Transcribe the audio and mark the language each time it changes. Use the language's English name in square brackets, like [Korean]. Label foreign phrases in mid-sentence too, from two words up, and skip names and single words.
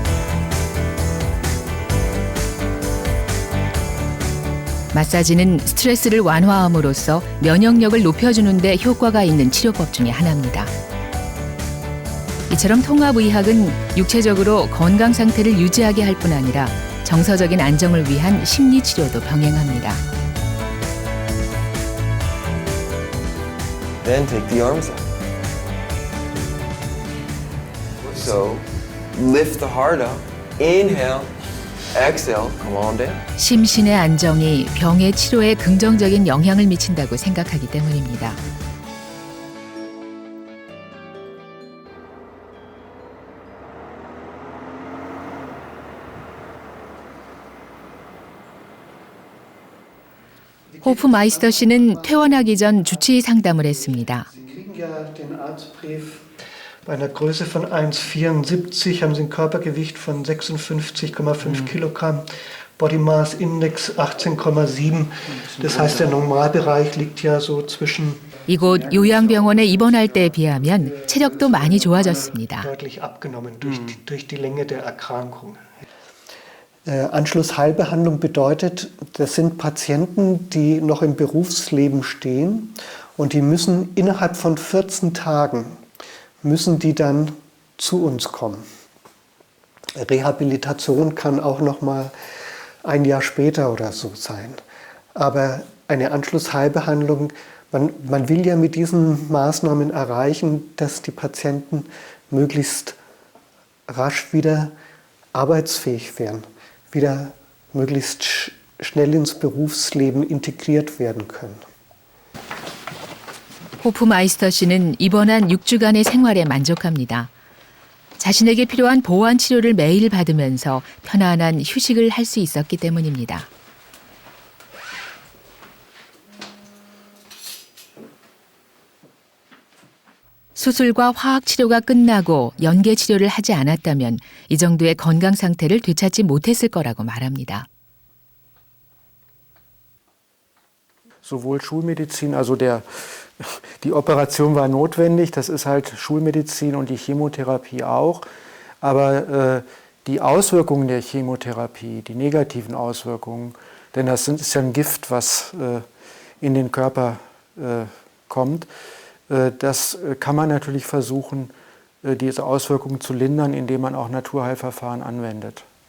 [Korean] 마사지는 스트레스를 완화함으로써 면역력을 높여주는 데 효과가 있는 치료법 중의 하나입니다. 이처럼 통합의학은 육체적으로 건강 상태를 유지하게 할 뿐 아니라 정서적인 안정을 위한 심리치료도 병행합니다. [English] Then take the arms up. So lift the heart up. Inhale. Exhale, come on down. [Korean] 심신의 안정이 병의 치료에 긍정적인 영향을 미친다고 생각하기 때문입니다. 호프마이스터 씨는 퇴원하기 전 주치의 상담을 했습니다. [German] Bei einer Größe von 1,74 haben Sie ein Körpergewicht von 56,5 Kilogramm, Body Mass Index 18,7. Das heißt, der Normalbereich liegt ja so zwischen. [Korean] 이곳 요양병원에 입원할 때에 비하면 체력도 많이 좋아졌습니다. [German] Deutlich abgenommen durch die Länge der Erkrankung. Anschlussheilbehandlung bedeutet, das sind Patienten, die noch im Berufsleben stehen und die müssen innerhalb von 14 Tagen müssen die dann zu uns kommen. Rehabilitation kann auch noch mal ein Jahr später oder so sein. Aber eine Anschlussheilbehandlung, man will ja mit diesen Maßnahmen erreichen, dass die Patienten möglichst rasch wieder arbeitsfähig werden, wieder möglichst schnell ins Berufsleben integriert werden können. [Korean] 호프마이스터 씨는 입원한 6주간의 생활에 만족합니다. 자신에게 필요한 보완 치료를 매일 받으면서 편안한 휴식을 할 수 있었기 때문입니다. 수술과 화학 치료가 끝나고 연계 치료를 하지 않았다면 이 정도의 건강 상태를 되찾지 못했을 거라고 말합니다. [German] Sowohl Schulmedizin, also die Operation war notwendig, das ist halt Schulmedizin und die Chemotherapie auch, aber die Auswirkungen der Chemotherapie, die negativen Auswirkungen, denn das ist ja ein Gift, was in den Körper kommt, das kann man natürlich versuchen, diese Auswirkungen zu lindern, indem man auch Naturheilverfahren anwendet.